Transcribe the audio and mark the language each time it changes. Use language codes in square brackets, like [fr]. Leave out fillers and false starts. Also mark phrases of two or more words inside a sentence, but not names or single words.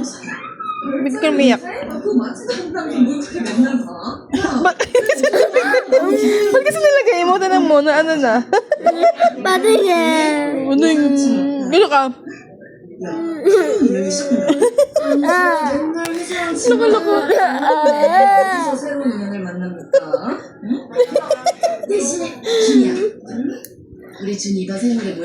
[tl] Tumigil ka umiyak. Ba't kasi nilagay mo? Tanong mo na ano na? Patingin. Ano yung... Gano'n ka? Nakalako. [ko] 어디서 새로운 인연을 만납니까? 대신에 준이야. 우리 준이가 생일에 뭐